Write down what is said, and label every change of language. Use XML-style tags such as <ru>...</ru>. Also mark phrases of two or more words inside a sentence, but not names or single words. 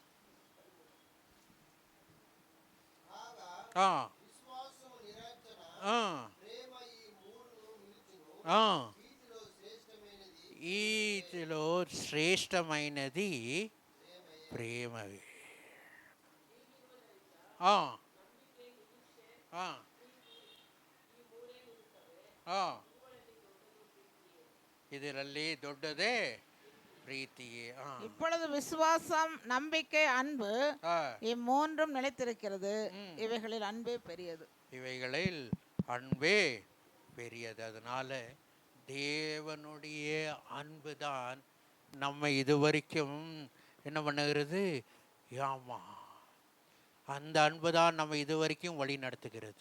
<te>ఈటిలో శ్రేష్టమైనది ప్రేమవే.</te> <kn>ಇದರಲ್ಲಿ ದೊಡ್ಡದೇ ಪ್ರೀತಿಯೇ.</kn> <ta>இப்பொழுது விசுவாசம், நம்பிக்கை, அன்பு இம்மூன்றும் நிலைத்திருக்கிறது. இவைகளில் அன்பே பெரியது. இவைகளில் அன்பே பெரியது. அதனால தேவனுடைய அன்பு தான் நம்ம இதுவரைக்கும் என்ன பண்ணுகிறது, ஆமா, அந்த அன்பு தான் நம்ம இதுவரைக்கும் வழி நடத்துகிறது.</ta>